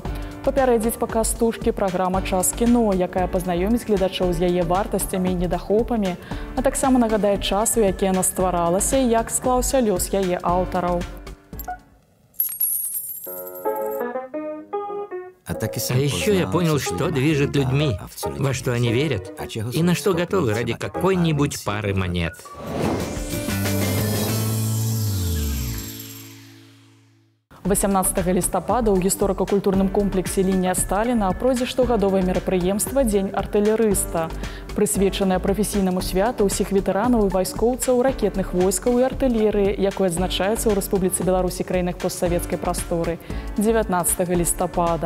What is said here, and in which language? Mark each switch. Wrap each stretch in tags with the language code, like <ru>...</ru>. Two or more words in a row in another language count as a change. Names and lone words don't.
<be>Папярэдзіць паказ стужкі праграма «Час кіно», якая пазнаёміць гледачоў з яе вартасцямі і недахопамі, а таксама нагадае час, у які яна стваралася і як склаўся лёс яе аўтараў.</be> <ru>А еще я понял, что движет людьми, во что они верят и на что готовы ради какой-нибудь пары монет.</ru> <be>– 18 лістапада ў гісторыка-культурным комплексе «Лінія Сталіна» пройдзе штогадовае мерапрыемства «Дзень артылерыста», прысвечанае прафесійнаму святу ўсіх ветэранаў і вайскоўцаў ракетных войскаў і артылерыі, якое адзначаецца ў Рэспубліцы Беларусь і краінах постсавецкай прасторы 19 лістапада.</be>